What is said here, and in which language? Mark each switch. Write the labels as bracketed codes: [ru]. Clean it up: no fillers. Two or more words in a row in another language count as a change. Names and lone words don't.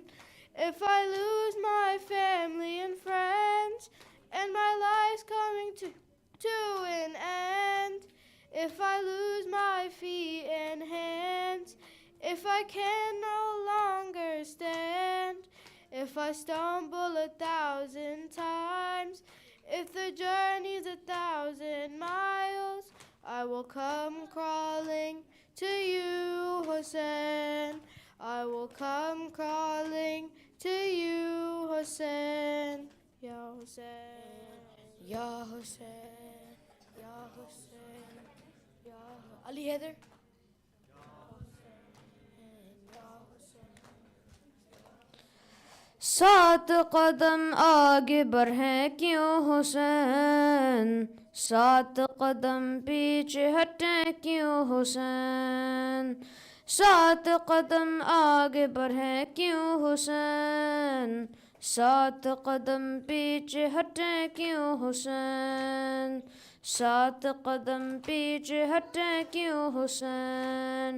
[en] If I lose my family and friends, and my life's coming to an end, if I lose my feet and hands, if I can no longer stand, if I stumble 1,000 times, if the journey's 1,000 miles, I will come crawling to you, Hussein. I will come crawling to you, Hussein. Ya Hussein. Ya Hussein, Ya Hussein, Ya Ali Heather. [ur] سات قدم آگے بڑھے کیوں حسین، سات قدم پیچھے ہٹے کیوں حسین، سات قدم آگے بڑھے کیوں حسین، سات قدم پیچھے ہٹے کیوں حسین، سات قدم پیچھے ہٹے کیوں حسین.